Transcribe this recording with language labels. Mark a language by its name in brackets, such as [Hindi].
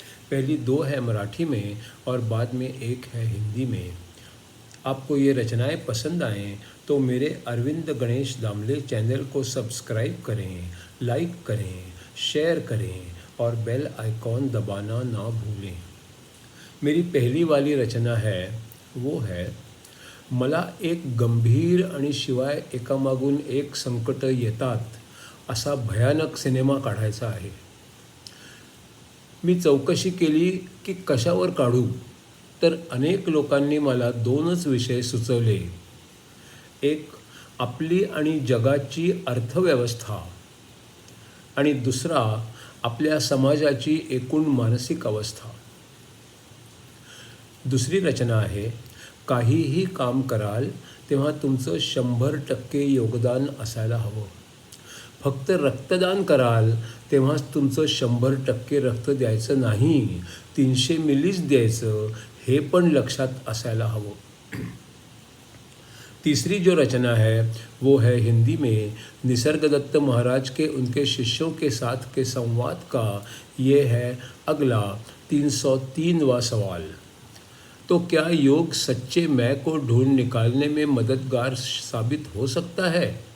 [Hindi] पहली 2 है मराठी में और बाद में एक है हिंदी में। आपको ये रचनाएं पसंद आएँ तो मेरे अरविंद गणेश दामले चैनल को सब्सक्राइब करें, लाइक करें, शेयर करें और बेल आइकॉन दबाना ना भूलें। मेरी पहली वाली रचना वो है [Marathi] मला एक गंभीर आणि शिवाय एकामागून एक संकट येतात असा भयानक सिनेमा काढायचा आहे। मी चौकशी केली की कशावर काढू, तर अनेक लोकांनी मला 2च विषय सुचवले। एक आपली आणि जगाची अर्थव्यवस्था आणि दुसरा आपल्या समाजाची एकूण मानसिक अवस्था। दुसरी रचना आहे काहीही काम कराल तेव्हा तुमचं 100% योगदान असायला हवं। फक्त रक्तदान कराल तेव्हाच तुमचं 100% रक्त द्यायचं नाही, 300 मिलीच द्यायचं हे पण लक्षात असायला हवं। [Hindi] तीसरी जो रचना है वो है हिंदी में निसर्गदत्त महाराज के उनके शिष्यों के साथ के संवाद का। ये है अगला 303वां सवाल। तो क्या योग सच्चे मैं को ढूंढ निकालने में मददगार साबित हो सकता है?